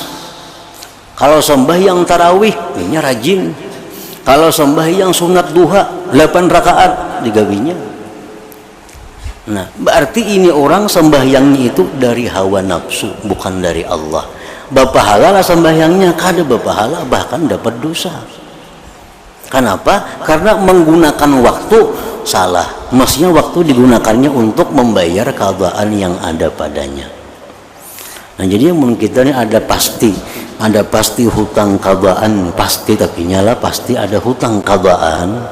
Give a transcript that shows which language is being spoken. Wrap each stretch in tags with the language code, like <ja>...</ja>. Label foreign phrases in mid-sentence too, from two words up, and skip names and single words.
<id>Kalau sembahyang tarawih ini rajin, kalau sembahyang sunat duha 8 rakaat digawinya. Nah berarti ini orang sembahyangnya itu dari hawa nafsu, bukan dari Allah.</id> <bjn>Bapahala lah sembahyangnya, kada bapahala,</bjn> <id>bahkan dapat dosa. Kenapa? Karena menggunakan waktu salah. Maksudnya waktu digunakannya untuk membayar qadaan yang ada padanya. Nah jadi mun kita ini ada pasti hutang qadaan, pasti, tapi nyala pasti ada hutang qadaan.</id>